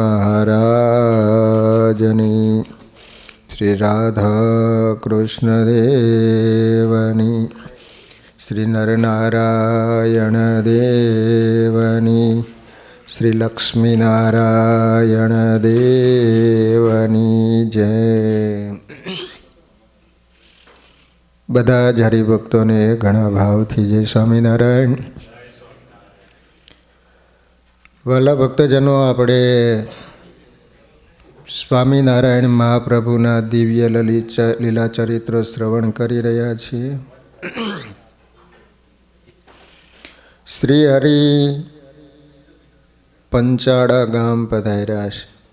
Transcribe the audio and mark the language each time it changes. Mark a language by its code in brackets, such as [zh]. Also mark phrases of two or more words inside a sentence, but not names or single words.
[gu] મહારાજની, શ્રી રાધા કૃષ્ણ દેવની, શ્રી નરનારાયણ દેવની, શ્રી લક્ષ્મી નારાયણ દેવની જય। બધા જ હરિભક્તો ને ઘણા ભાવથી જય સ્વામીનારાયણ। વાલા ભક્તજનો, આપણે સ્વામિનારાયણ મહાપ્રભુના દિવ્ય લીલા ચરિત્ર શ્રવણ કરી રહ્યા છીએ। શ્રી હરિ પંચાળા ગામ પધાર્યા છે।